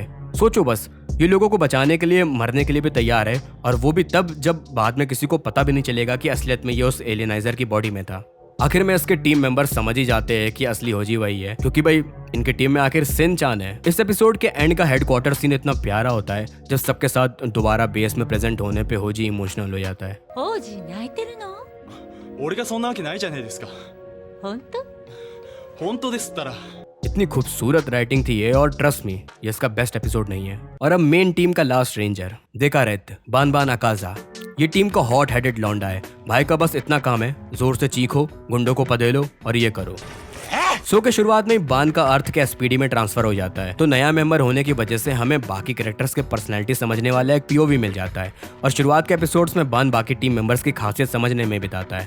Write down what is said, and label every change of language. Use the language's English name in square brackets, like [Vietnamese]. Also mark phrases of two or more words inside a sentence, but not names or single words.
[Hindi] सोचो बस, ये लोगों को बचाने के लिए मरने के लिए भी तैयार है, और वो भी तब जब बाद में किसी को पता भी नहीं चलेगा कि असलियत में ये उस एलियनाइजर की बॉडी में था। आखिर में इसके [English] team members [Hindi] समझ ही जाते हैं कि असली होजी वही है, क्योंकि भाई इनके टीम में आखिर सिन चान है। इस एपिसोड के एंड का [English] headquarter scene [Hindi] इतना प्यारा होता है जब सबके साथ दोबारा बेस में प्रेजेंट होने पे होजी इमोशनल हो जाता है। [Japanese] 王子泣いてるの？俺がそんなわけないじゃないですか。本当？本当ですったら。 [Hindi] इतनी खूबसूरत राइटिंग थी ये, और [English] trust me [Hindi] ये इसका [English] best episode [Hindi] नहीं है। और अब [English] main team [Hindi] का [English] last ranger [Hindi] देखा रेत बान अकाजा। ये टीम का [English] hot headed [Hindi] लौंडा है। भाई का बस इतना काम है, जोर से चीखो, गुंडों को पधेलो और ये करो। शो के शुरुआत में बान का अर्थ के एसपीडी में ट्रांसफर हो जाता है, तो नया मेंबर होने की वजह से हमें बाकी कैरेक्टर्स के पर्सनैलिटी समझने वाला एक पीओवी मिल जाता है, और शुरुआत के एपिसोड्स में बान बाकी [English] team members [Hindi] की खासियत समझने में बिताता है।